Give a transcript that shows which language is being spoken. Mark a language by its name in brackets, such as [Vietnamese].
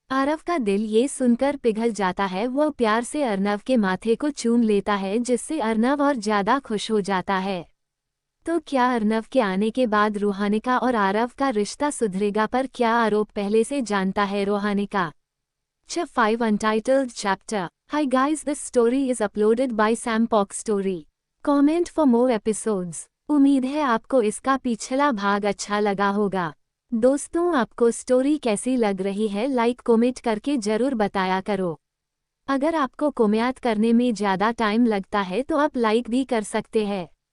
[Hindi] आरव का दिल ये सुनकर पिघल जाता है। वह प्यार से अर्नव के माथे को चूम लेता है जिससे अर्नव और ज्यादा खुश हो जाता है। तो क्या अर्नव के आने के बाद रूहानिका और आरव का रिश्ता सुधरेगा, पर क्या आरोप पहले से जानता है Ruhanika. [English] Chapter 5 Untitled Chapter. Hi guys, this story is uploaded by Sam Pock Story. Comment for more episodes. [Hindi] उम्मीद है आपको इसका पिछला भाग अच्छा लगा होगा। दोस्तों आपको स्टोरी कैसी लग रही है लाइक कमेंट करके जरूर बताया करो। अगर आपको कमेंट करने में ज़्यादा टाइम लगता है तो आप लाइक भी कर सकते हैं।